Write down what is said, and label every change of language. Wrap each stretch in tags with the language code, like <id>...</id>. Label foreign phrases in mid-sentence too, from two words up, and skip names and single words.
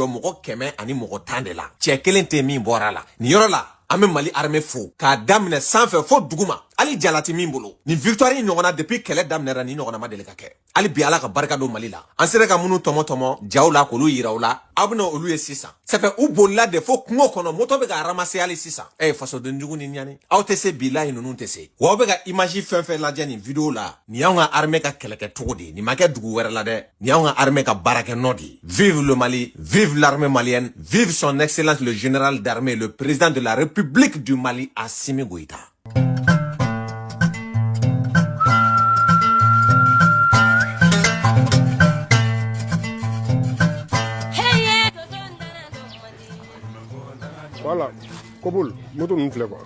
<bm>mɔgɔ 100 ani mɔgɔ 10 de la cɛ kelen tɛ min bɔra la nin yɔrɔ la an bɛ Mali armée fo k'a daminɛ sanfɛ fo duguma hali jalati min bolo ni victoire in ɲɔgɔnna depuis kɛlɛ daminɛra ni ɲɔgɔnna ma deli ka kɛ hali bi Ala ka barika don Mali la an sera ka minnu tɔmɔ jaw la k'olu yira u la aw bɛna olu ye sisan</bm> <fr>ça fait</fr> <bm>u bolila de fo kungo kɔnɔ moto bɛ ka ramasser hali sisan fasoden jugu ni ɲani aw tɛ se bilahi ninnu tɛ se wa aw bɛ ka image fɛn lajɛ nin vidéo la nin y'anw ka armée ka kɛlɛkɛ cogo de nin ma kɛ dugu wɛrɛ la dɛ nin y'anw ka armée ka baarakɛ nɔ de</bm> <fr>vive le Mali vive l'armée malienne vive son excellence le général d'armée le président de la République du Mali Assimi Goïta. Voilà, Kobul, moto nous fait quoi?</fr>